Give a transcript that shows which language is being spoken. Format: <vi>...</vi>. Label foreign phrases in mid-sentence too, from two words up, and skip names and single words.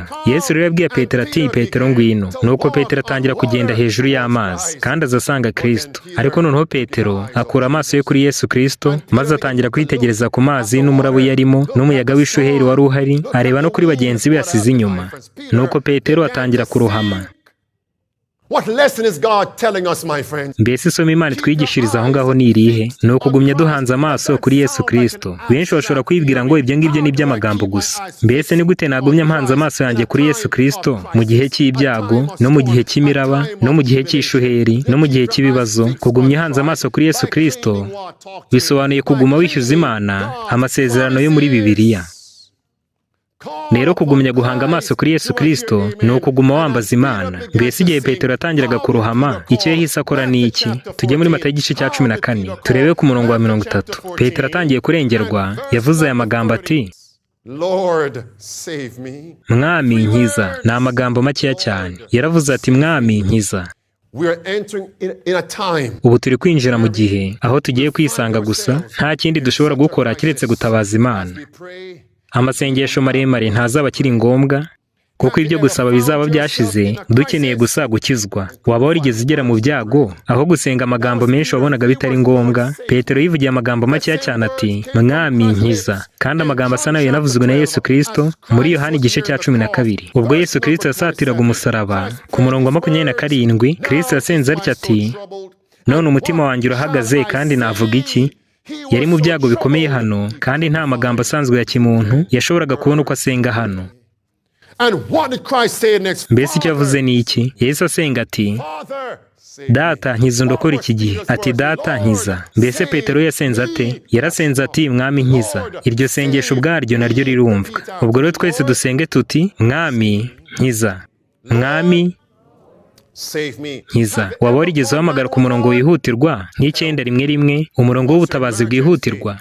<rw>Yesu rero yabwiye Petero ati Petero ngwino. Nuko Petero atangira kugenda hejuru y'amazi, kandi azasanga Kristo. Ariko noneho Petero akura amaso ye kuri Yesu Kristo, maze atangira kwitegereza ku mazi n'umuraba yarimo n'umuyaga w'ishuheri wari uhari, areba no kuri bagenzi be yasize inyuma. Nuko Petero atangira kurohama.</rw> <en>What lesson is God telling us, my friends?</en> <rw>Mbese isomo Imana twigishiriza aho ngaho ni irihe? Ni ukugumya duhanze amaso kuri Yesu Kristo. Benshi bashobora kwibwira ngo ibyo ngibyo ni iby'amagambo gusa. Mbese ni gute nagumya mpanze amaso yanjye kuri Yesu Kristo mu gihe cy'ibyago, no mu gihe cy'imiraba, no mu gihe cy'ishuheri, no mu gihe cy'ibibazo? Kugumya hanze amaso kuri Yesu Kristo bisobanuye kuguma wishyuza Imana amasezerano yo muri Bibiliya. Rero kugumya guhanga amaso kuri Yesu Kristo ni ukuguma wambaza Imana. Mbese igihe Petero yatangiraga kurohama, icyo yahise akora ni iki? Tujye muri Matayo igice cya 14 turebe ku murongo wa 30. Petero atangiye kurengerwa yavuze aya magambo ati,</rw> <en>Lord, save me.</en> <rw>Mwami nkiza. Ni amagambo makeya cyane. Yaravuze ati, Mwami nkiza.</rw> <en>We are entering in a time.</en> <rw>Ubu turi kwinjira mu gihe aho tugiye kwisanga gusa, nta kindi dushobora gukora kiretse gutabaza Imana.</rw> <en>We pray.</en> <rw>Amasengesho maremare ntazaba akiri ngombwa, kuko ibyo gusaba bizaba byashize, dukeneye gusa gukizwa. Waba warigeze ugera mu byago aho gusenga amagambo menshi wabonaga bitari ngombwa? Petero yivugiye amagambo makeya cyane ati, Mwami nkiza. Kandi amagambo asa nayo yanavuzwe na Yesu Kristo muri Yohana igice cya 12. Ubwo Yesu Kristo yasatiraga umusaraba ku murongo wa 27, Kristo yasenze atya ati, none umutima wanjye urahagaze kandi navuga iki? Yari mu byago bikomeye hano, kandi nta magambo asanzwe ya kimuntu yashoboraga kubona uko asenga hano.</rw> <en>And what did Christ say next?</en> <rw>Mbese icyo yavuze ni iki? Yesu asenga ati,</rw> <en>Father, save me.</en> <rw>Data nkiza undokora iki gihe. Ati, Data nkiza. Mbese Petero yasenze ate? Yarasenze ati, Mwami nkiza. Iryo sengesho ubwaryo naryo rirumvwa. Ubwo rero twese dusenge tuti, Mwami nkiza. Mwami</rw> <en>Save me.</en> <rw>nkiza. Waba warigeze uhamagara ku murongo wihutirwa nk'911, umurongo w'ubutabazi bwihutirwa?</rw>